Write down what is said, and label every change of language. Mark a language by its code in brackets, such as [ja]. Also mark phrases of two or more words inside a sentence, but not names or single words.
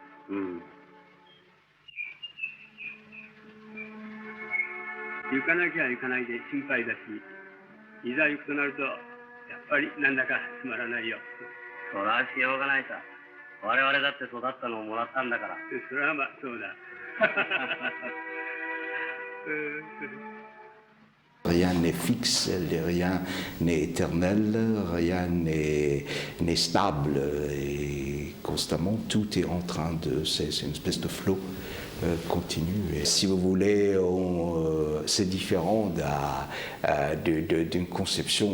[ja] 行かなきゃ行かないで心配だし、いざ行くとなると、やっぱりなんだかつまらないよ。それはしようがないさ。我々だって育ったのをもらったんだから。それはまあそうだ。 [fr] Rien n'est fixe, rien n'est éternel, rien n'est stable. Et constamment, tout est en train de... C'est une espèce de flot continu. Et si vous voulez, c'est différent d'une conception.